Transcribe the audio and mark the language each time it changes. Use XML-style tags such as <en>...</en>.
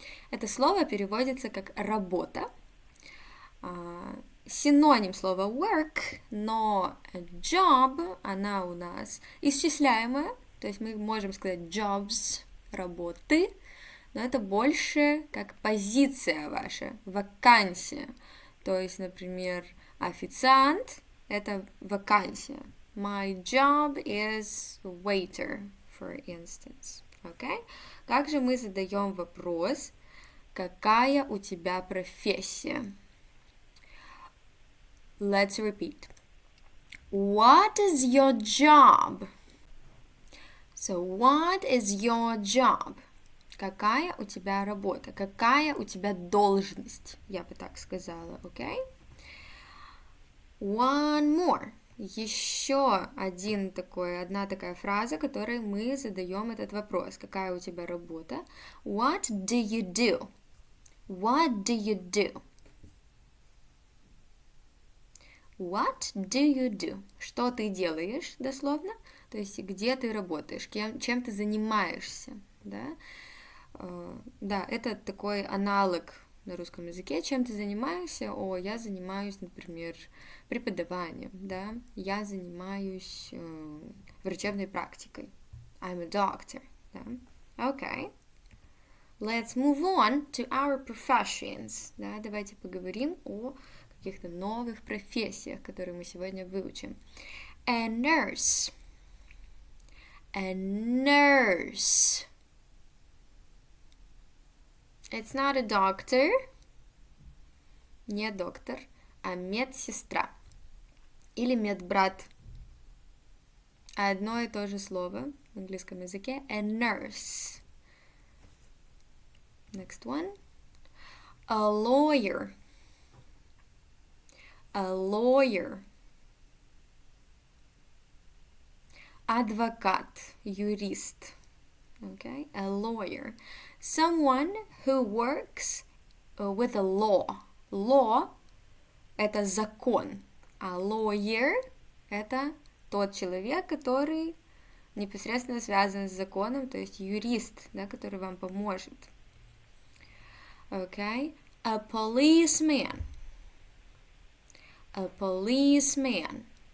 <ru>Это слово переводится как работа. Синоним слова work, но job, она у нас исчисляемая, то есть мы можем сказать jobs, работы, но это больше как позиция ваша, вакансия. То есть, например, официант – это вакансия.</ru> <en>My job is waiter, for instance. Okay?</en> <ru>Как же мы задаем вопрос, какая у тебя профессия?</ru> <en>Let's repeat. What is your job? So, what is your job?</en> <ru>Какая у тебя работа? Какая у тебя должность? Я бы так сказала, okay?</ru> <en>One more.</en> <ru>Еще одна такая фраза, которой мы задаем этот вопрос. Какая у тебя работа?</ru> <en>What do you do? What do you do? What do you do?</en> <ru>Что ты делаешь, дословно? то есть где ты работаешь, чем ты занимаешься, да? Да, это такой аналог на русском языке. Чем ты занимаешься? Я занимаюсь, например, преподаванием, да? Я занимаюсь врачебной практикой.</ru> <en>I'm a doctor, да? Okay. Let's move on to our professions.</en> <ru>Да, давайте поговорим о каких-то новых профессиях, которые мы сегодня выучим.</ru> <en>A nurse. A nurse. It's not a doctor.</en> <ru>Не доктор, а медсестра. Или медбрат. Одно и то же слово в английском языке.</ru> <en>A nurse. Next one. A lawyer. A lawyer.</en> <ru>Адвокат, юрист. Okay? A lawyer.</ru> <en>Someone who works with a law.</en> <ru>Law – это закон, а lawyer – это тот человек, который непосредственно связан с законом, то есть юрист, да, который вам поможет.</ru> <en>Okay? A policeman. A policeman.</en>